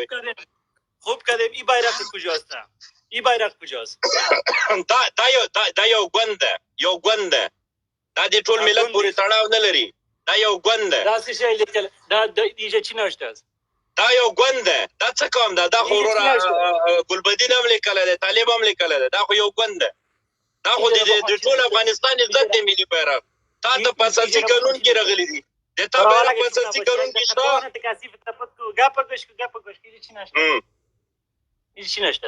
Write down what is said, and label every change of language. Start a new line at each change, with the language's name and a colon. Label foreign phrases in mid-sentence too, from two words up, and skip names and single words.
Persian: خوب کردیم این بیرق کجاست
Pashto: دا یو ګوند ده دا د ټول ملت پورې تړاو نه لري دا یو ګوند ده دا څه شی لیکل دا دیجه
Persian: چی نوشته است
Pashto: دا یو ګوند ده دا څه کوم دا خو ګلبدین هم لیکلی دی طالب هم لیکلی دی دا خو یو ګوند ده دا خو د ټول افغانستان عزت دی ملي بیرغ تا ته په اساسي قانون کې راغلی دي د تا بیرغ په اساسي قانون کې شته چی نشته